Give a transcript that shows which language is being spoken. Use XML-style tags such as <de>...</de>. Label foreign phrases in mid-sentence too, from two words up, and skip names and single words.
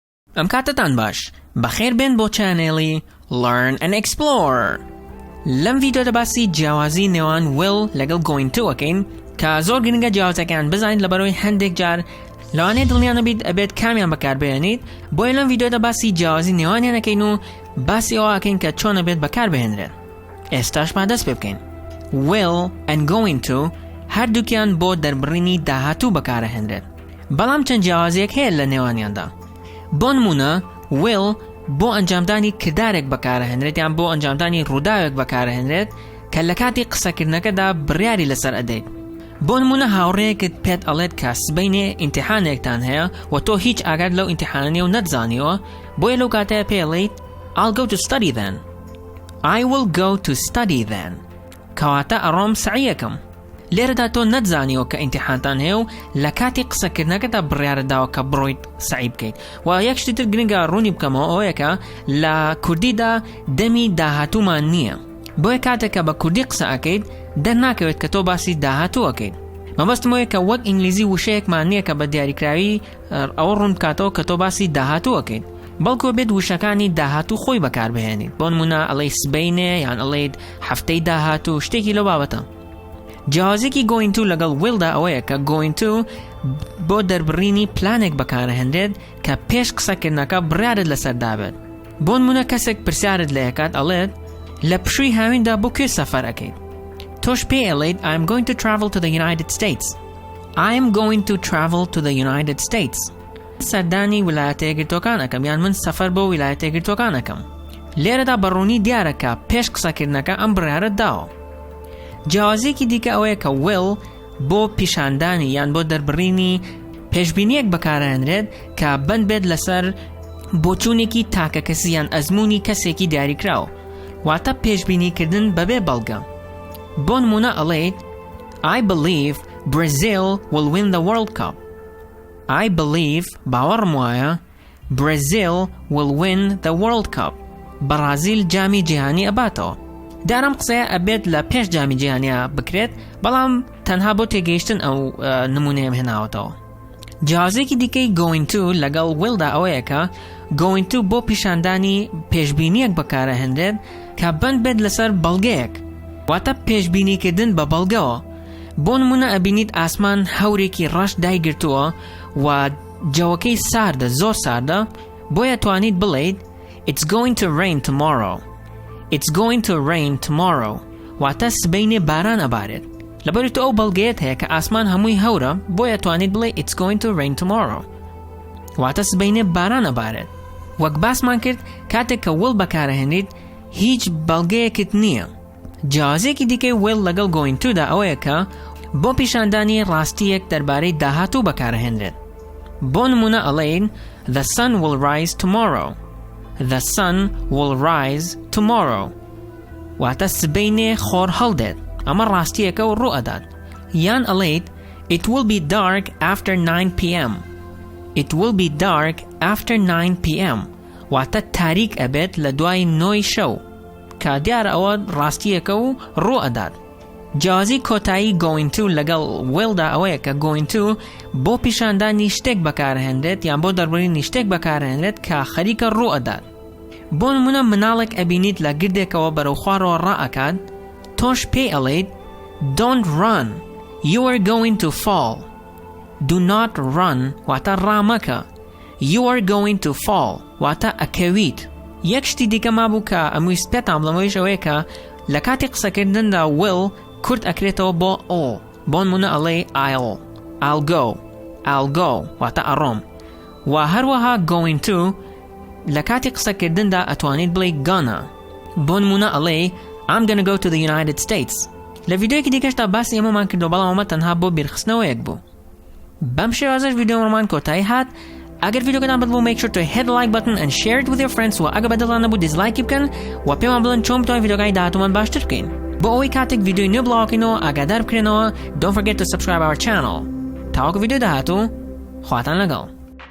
<ckb>ئەم کاتتان باش بەخێر بێن بۆ چانێڵی Learn&Explore. لەم ڤیدیۆدا باسی جیاوازی نێوان will لەگەڵ</ckb> <en>going to</en> <ckb>ئەکەین کە زۆر گرنگە جیاوازەکان بزانیت لەبەرەوەی هەندێک جار لەوانەیە دڵنیان نەبیت ئەبێت کامیان بەکاربهێنیت، بۆیە لەم ڤیدیۆدا باسی جیاوازی نێوانیان ئەکەین و باسی ئەوە ئەکەین کە چۆن ئەبێت بەکاربهێنرێن. ئێستاش با دەست پێ بکەین.</ckb> <en>will and going to</en> <ckb>هەردووکیان بۆ دەربڕینی داهاتوو بەکارەهێنرێت، بەڵام چەند جیاوازیەک هەیە لە نێوانیاندا. بۆ نمونە will بۆ ئەنجامدانی کردارێک بەکارەهێنرێت یان بۆ ئەنجامدانی ڕووداوێک بەکارەهێنرێت کە لە کاتی قسەکردنەکەدا بڕیاری لەسەر ئەدەیت. بۆ نمونە هاوڕێیەکت پێت ئەڵێت کە سبەینێ ئیمتیحانێکتان هەیە و تۆ هیچ ئاگات لەو ئیمتیحانە و نەتزانیوە، بۆیە لەو کاتەیە پێڵێیت</ckb> <en>I'll go to study then. I will go to study then.</en> <ckb>کەواتە ئەڕۆم سعیەکەم. لێرەدا تۆ نەتزانیەوە کە ئیمتیحانتان هەیە و لە کاتی قسەکردنەکەدا بڕیارە داوە کە بڕۆیت سعی بکەیت. و یەک شتی تر گرنگە ڕوونی بکەمەوە ئەوەیە کە لە کوردیدا دەمی داهاتوومان نییە، بۆیە کاتێک کە بە کوردی قسە ئەکەیت دەرناکەوێت کە تۆ باسی داهاتوو ئەکەیت. مەبەستمەوەیە کە وەک ئینگلیزی وشەیەکمان نییە کە بە دیاریکراوی ئەوە ڕوون بکاتەوە کە تۆ باسی داهاتوو ئەکەیت، بەڵکو بێت وشەکانی داهاتوو خۆی بەکاربهێنیت. بۆ نمونە ئەڵێی سبەینێ یان ئەڵێیت هەفتەی داهاتوو، شتێکی لەو بابەتە. جیاوازێکی</ckb> <en>going to</en> <ckb>لەگەڵ willدا ئەوەیە کە</ckb> <en>going to</en> <ckb>بۆ دەربڕینی پلانێک بەکارەهێنرێت کە پێش قسەکردنەکە بڕیارت لەسەر دابێت. بۆ نمونە کەسێک پرسیارت لە یەکات ئەڵێت لە پشووی هاویندا بۆ کوێ سەفەر ئەکەیت، تۆش پێی ئەڵێیت</ckb> <en>I'm going to travel to the United States. I am going to travel to the United States.</en> <ckb>سەردانی ویلایەتە یەکگرتووەکان ئەکەم یان من سەفەر بۆ ویلایەتە یەکگرتووەکان ئەکەم. لێرەدا بەڕوونی دیارە کە پێش قسەکردنەکە ئەم بڕیارەت داوە. جیاوازێکی دیکە ئەوەیە کە will بۆ پیشاندانی یان بۆ دەربڕینی پێشبینیەک بەکارەهێنرێت کە بند بێت لەسەر بۆچوونێکی تاکە کەسی یان ئەزموونی کەسێکی دیاریکراوە، واتە پێشبینیکردن بەبێ بەڵگە. بۆ نمونە ئەڵێیت</ckb> <en>I believe Brazil will win the World Cup. I believe</en> <ckb>باوەڕم وایە</ckb> <en>Brazil will win the World Cup.</en> <ckb>بەرازیل جامی جیهانی ئەباتەوە. دارم قسەیە ئەبێت لە پێش جامی جیهانیە بکرێت، بەڵام تەنها بۆ تێگەیشتن ئەو نمونەیەم هێناوەتەوە. جیاوازێکی دیکەی</ckb> <en>going to</en> <ckb>لەگەڵ willدا ئەوەیە کە</ckb> <en>going to</en> <ckb>بۆ پیشاندانی پێشبینیەک بەکارەهێنرێت کە بند بێت لەسەر بەڵگەیەک، واتە پێشبینیکردن بە بەڵگەوە. بۆ نمونە ئەبینیت ئاسمان هەورێکی ڕەش دایگرتووە و جەوەکەی ساردە، زۆر ساردە، بۆیە توانیت بڵێیت</ckb> <en>It's going to rain tomorrow. It's going to rain tomorrow.</en> <ckb>واتە سبەینێ باران ئەبارێت. لەبەری تۆ ئەو بەڵگەیەت هەیە کە ئاسمان هەمووی هەورە، بۆیە توانیت بڵێ</ckb> <en>It's going to rain tomorrow.</en> <ckb>واتە سبەینێ باران ئەبارێت. وەک باسمان کرد کاتێک کە will بەکارەهێنیت هیچ بەڵگەیەکت نییە. جیاوازێکی دیکەی will لەگەڵ</ckb> <en>going to</en> <ckb>دا ئەوەیە کە بۆ پیشاندانی ڕاستیەک دەربارەی داهاتوو بەکارەهێنرێت. بۆ نمونە ئەڵێین</ckb> <en>The sun will rise tomorrow. The sun will rise tomorrow.</en> <ckb>واتە سبەینێ خۆر هەڵدێت، ئەمە ڕاستیەکە و ڕوو ئەدات. یان ئەڵێیت</ckb> <en>It will be dark after 9 p.m. It will be dark after 9 p.m.</en> <ckb>واتە تاریک ئەبێت لە دوای 9 شەو، کە دیارە ئەوە ڕاستیەکە و ڕوو ئەدات. جیاوازی کۆتایی</ckb> <en>going to</en> <ckb>لەگەڵ willدا ئەوەیە کە</ckb> <en>going to</en> <ckb>بۆ پیشاندانی شتێک بەکارهێنرێت یان بۆ دەربڕینی شتێک بەکارهێنرێت کە خەریکە ڕوو ئەدات. بۆ نمونە مناڵێک ئەبینیت لە گردێکەوە بەرەو خوارەوە ڕائەکات، تۆش پێی ئەڵێیت</ckb> <en>Don't run. You are going to fall. Do not run</en> <ckb>واتە ڕامەکە.</ckb> <en>You are going to fall</en> <ckb>واتە ئەکەویت. یەک شتی دیکە مابوو کە ئەمووی پێتام لەمەوەیش ئەوەیە کە لە کاتی قسەکردندا will کورت ئەکرێتەوە بۆ ئۆ. بۆ نمونە ئەڵێ</ckb> <en>I'll go</en> <ckb>واتە ئەڕۆم. و هەروەها</ckb> <en>going to</en> <ckb>لە کاتی قسەکردندا ئەتوانیت بڵێ gonna. بۆ نمونە ئەڵێ</ckb> <en>I'm gonna go to the United States.</en> <ckb>لە ڤیدیۆیەکی دیکەشدا باسی ئێمەمان کردو، بەڵام ئەمە تەنها بۆ بیرخستنەوەیەک بوو. بەم شێوازەش ڤیدیۆمان کۆتایی هات. ئەگەر ڤیدیۆکەتان بەدڵ</ckb> <en>make sure to hit the like button and share it with your friends.</en> <ckb>و ئەگەر بەدڵان نەبوو دیسلایکی بکەن و پێمان بڵێن چۆن بتوانین ڤیدیۆکانی داهاتوومان باشتر بکەین. بۆ ئەوەی کاتێک ڤیدیۆی نوێ بڵاوکەینەوە ئاگادار بکرێنەوە.</ckb> <en>Don't forget to subscribe our channel.</en> <ckb>تاوەکو ڤیدیۆ داهاتوو، خواتان لەگەڵ.</ckb>